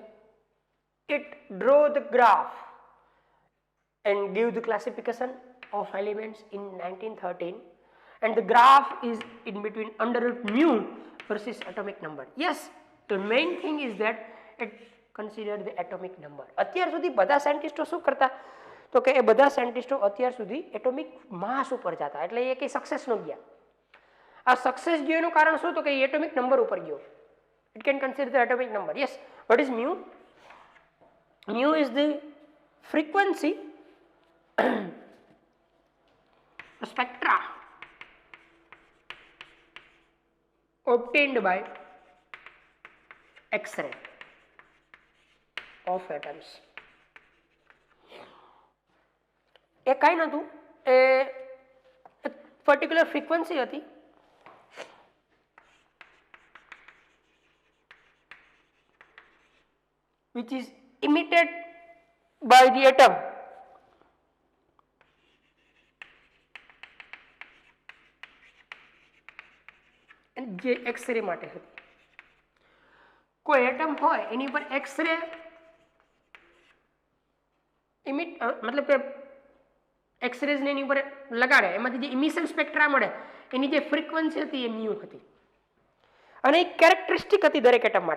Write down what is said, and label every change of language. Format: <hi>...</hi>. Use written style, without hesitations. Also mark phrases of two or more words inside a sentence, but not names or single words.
<en>It draw the graph and give the classification of elements in 1913, and the graph is in between under root mu versus atomic number. Yes, the main thing is that it consider the atomic number.</en> <gu>અત્યાર સુધી બધા સાયન્ટિસ્ટો શું કરતા તો કે એ બધા સાયન્ટિસ્ટો અત્યાર સુધી</gu> <en>atomic mass</en> <gu>ઉપર જતા, એટલે એ કંઈ સક્સેસ ન ગયા. આ સક્સેસ ગયો એનું કારણ શું તો કે</gu> <en>atomic number</en> <gu>ઉપર ગયો.</gu> <en>It can consider the atomic number. Yes, what is mu? Mu is the frequency spectra obtained by X-ray of atoms.</en> <gu>એ કાંઈ નહોતું, એ</gu> <en>particular frequency</en> <gu>હતી</gu> <en>which is emitted by the atom</en> <gu>જે એક્સરે માટે હતી. કોઈ એટમ હોય એની પર</gu> <en>X-ray emit</en> <gu>મતલબ કે એક્સરેઝ ને એની ઉપર લગાડે, એમાંથી જે</gu> <en>emission spectra</en> <gu>મળે એની જે ફ્રીક્વન્સી હતી એ મ્યુ હતી અને એ કેરેક્ટરિસ્ટિક હતી દરેક એટમ માટે.</gu>